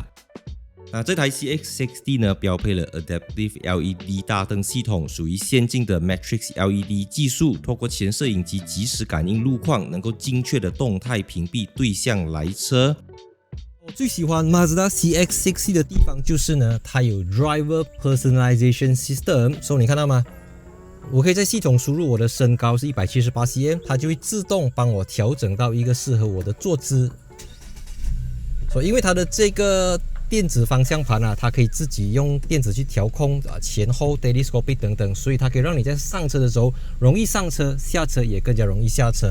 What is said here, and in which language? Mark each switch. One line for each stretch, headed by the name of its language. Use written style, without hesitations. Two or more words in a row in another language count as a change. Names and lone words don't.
Chinese: 這台 CX-60 呢，標配了
English: Adaptive LED
Chinese: 大燈系統，屬於先進的
English: Matrix LED
Chinese: 技術，透過前攝影機即時感應路況，能夠精確的動態屏蔽對向來車。我最喜歡 Mazda CX-60 的地方就是呢，它有
English: Driver Personalization System，
Chinese: 所以你看到嗎？我可以在系統輸入我的身高是178cm， 它就會自動幫我調整到一個適合我的坐姿。所以因為它的這個電子方向盤它可以自己用電子去調控前後 telescopic 等等，所以它可以讓你在上車的時候容易上車，下車也更加容易下車。